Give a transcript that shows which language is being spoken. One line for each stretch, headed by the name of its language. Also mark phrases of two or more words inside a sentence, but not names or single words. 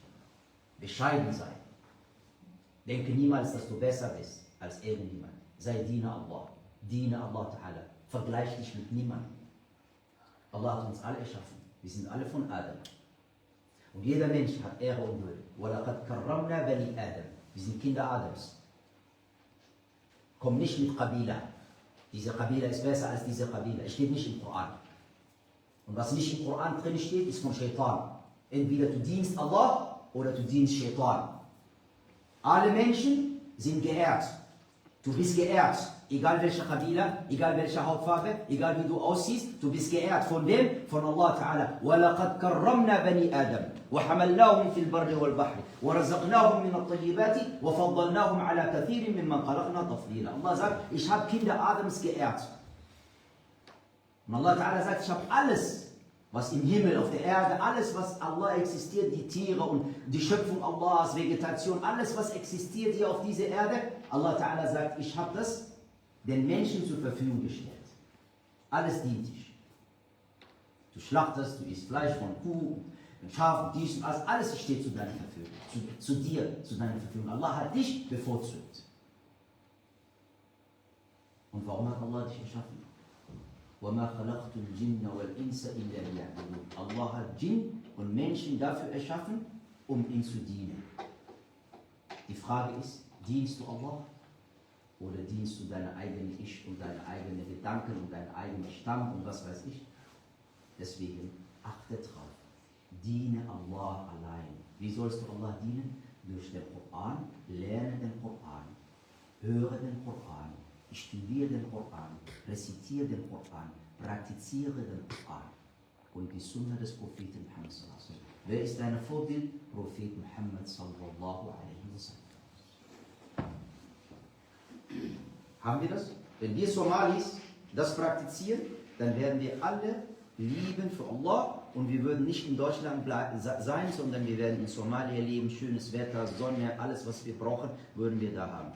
German: Bescheiden sein. Denke niemals, dass du besser bist als irgendjemand. Sei Diener Allah. Diene
Arabic: الله تعالى.
German: Vergleich dich mit niemandem. Allah hat uns alle erschaffen. Wir sind alle von Adam. Und jeder Mensch hat Ehre und Würde.
Arabic: وَلَقَدْ كَرَّمْنَا بَنِي آدَمَ.
German: Wir sind Kinder Adams. Komm nicht mit Qabila. Diese Qabila ist besser als diese Qabila. Es steht nicht im Koran. Und was nicht im Koran drin steht, ist von Shaitan. Entweder du dienst Allah oder du dienst Shaitan. Alle Menschen sind geehrt. Du bist geehrt. Egal welche Qabila, egal welche Hautfarbe, egal wie du aussiehst, du bist geehrt. Von wem? Von
Arabic: الله تعالى. وَلَقَدْ كَرَّمْنَا بَنِي آدَمَ وَحَمَلْنَاهُمْ فِي الْبَرِّ وَالْبَحْرِ وَرَزَقْنَاهُمْ مِنَ الطَّيِّبَاتِ وَفَضَّلْنَاهُمْ عَلَى كَثِيرٍ مِمَّنْ خَلَقْنَا تَفْضِيلًا.
German: Allah sagt, ich habe Kinder Adams geehrt. Und
Arabic: الله تعالى
German: sagt, ich habe alles, was im Himmel, auf der Erde, alles, was Allah existiert, die Tiere und die Schöpfung Allahs, Vegetation, alles, was existiert hier auf dieser Erde,
Arabic: الله تعالى
German: sagt, ich habe das den Menschen zur Verfügung gestellt. Alles dient dich. Du schlachtest, du isst Fleisch von Kuh, von Schaf, dies und alles steht zu deiner Verfügung, zu dir, zu deiner Verfügung. Allah hat dich bevorzugt. Und warum hat Allah dich erschaffen?
Arabic: وَمَا خَلَقْتُ الْجِنَّ وَالْإِنسَ إِلَّا لِيَعْبُدُونِ.
German: Allah hat Djinn und Menschen dafür erschaffen, um ihm zu dienen. Die Frage ist, dienst du Allah oder dienst du deine eigene Ich und deine eigenen Gedanken und deinen eigenen Stamm und was weiß ich? Deswegen achte drauf. Diene Allah allein. Wie sollst du Allah dienen? Durch den Koran, lerne den Koran, höre den Koran, studiere den Koran, rezitiere den Koran, praktiziere den Koran und die Sunna des Propheten Muhammad
Arabic: صلى الله عليه وسلم.
German: Wer ist dein Vorbild? Prophet Muhammad
Arabic: صلى الله عليه وسلم.
German: Haben wir das? Wenn wir Somalis das praktizieren, dann werden wir alle lieben für Allah und wir würden nicht in Deutschland sein, sondern wir werden in Somalia leben, schönes Wetter, Sonne, alles was wir brauchen, würden wir da haben.